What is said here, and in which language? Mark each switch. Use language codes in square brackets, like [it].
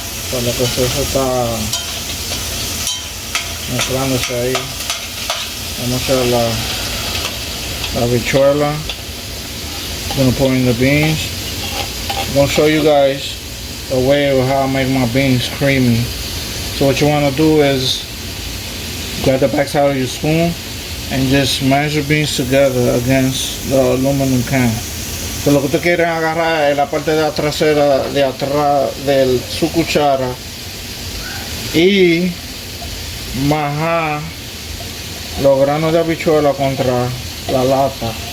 [es] Para la cosa está mezclándose ahí. Vamos a hacer la habichuela. [en] I'm gonna pour in the beans. I'm gonna show you guys a way of how I make my beans creamy. So what you want to do is grab the backside of your spoon and just mash your beans together against the aluminum can. [es] So lo que usted quiere agarrar es la parte de la trasera de atrás de su cuchara y majar los granos de habichuela contra la lata.